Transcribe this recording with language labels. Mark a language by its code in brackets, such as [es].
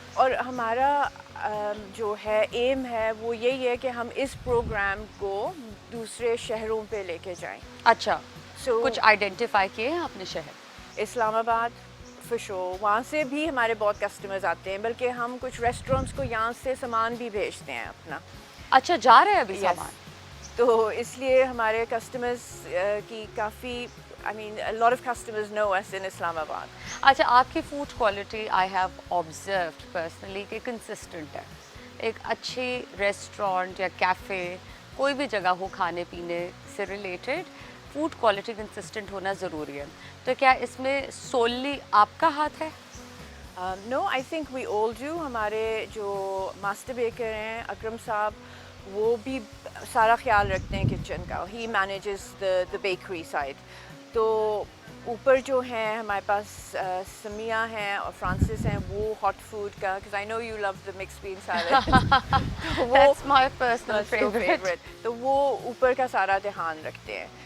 [ur] اور ہمارا جو ہے ایم ہے وہ یہی ہے کہ ہم اس پروگرام کو دوسرے شہروں پہ لے کے جائیں. اچھا، کچھ آئیڈینٹیفائی کیے ہیں آپ نے شہر؟ اسلام آباد فشو، وہاں سے بھی ہمارے بہت کسٹمرز آتے ہیں، بلکہ ہم کچھ ریسٹورینٹس کو یہاں سے سامان بھی بھیجتے ہیں اپنا. اچھا، جا رہے ہیں ابھی [en] Yes. [ur] سامان؟ تو اس لیے ہمارے کسٹمرز کی کافی [en] I mean a lot of customers know us in Islam Abad. [ur] اچھا، آپ کی food quality I have observed personally کہ کنسسٹنٹ ہے. ایک اچھی ریسٹورینٹ یا کیفے کوئی بھی جگہ ہو کھانے پینے سے ریلیٹڈ، فوڈ کوالٹی کنسسٹنٹ ہونا ضروری ہے. تو کیا اس میں سوللی آپ کا ہاتھ ہے؟ [en] No, I think we all do. [ur] ہمارے جو ماسٹر بیکر ہیں اکرم صاحب، وہ بھی سارا خیال رکھتے ہیں کچن کا. [en] He manages the bakery side. [ur] تو اوپر جو ہیں ہمارے پاس سمیہ ہیں اور فرانسس ہیں، وہ ہاٹ فوڈ کا، [en] because I know you love the mixed bean salad. That's my personal That's your favorite. [ur] تو وہ اوپر کا سارا دھیان رکھتے ہیں.